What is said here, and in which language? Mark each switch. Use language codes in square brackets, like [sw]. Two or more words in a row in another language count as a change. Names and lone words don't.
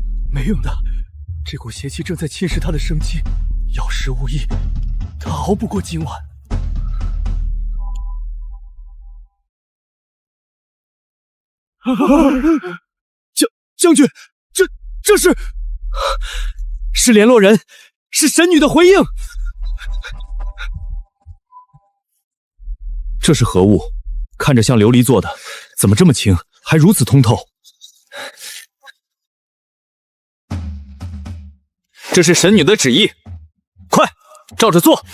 [zh] 沒用的，這股邪氣正在侵蝕他的生機，有時無意，他熬不過今晚。將軍，這是聯絡人。是神女的回應。這是何物？看着像琉璃做的，怎麼這麼輕，還如此通透？這是神女的旨意，快照着做。